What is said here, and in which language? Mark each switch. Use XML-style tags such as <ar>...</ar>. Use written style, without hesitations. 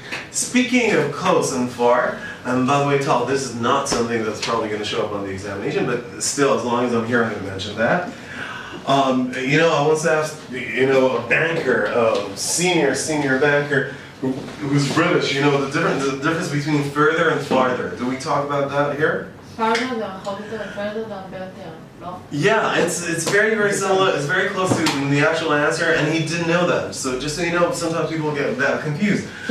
<en>Speaking of close and far, and by the way, Tal, this is not something that's probably going to show up on the examination, but still, as long as I'm here, I'm going to mention that. I once asked, a banker, senior banker, who's British, the difference between further and farther. Do we talk about that here?</en> <he>farther זה רחוק יותר, further זה הרבה יותר, לא?</he> <en>Yeah, it's very similar. It's very close to the actual answer, and he didn't know that. So just so you know, sometimes people get that confused.</en>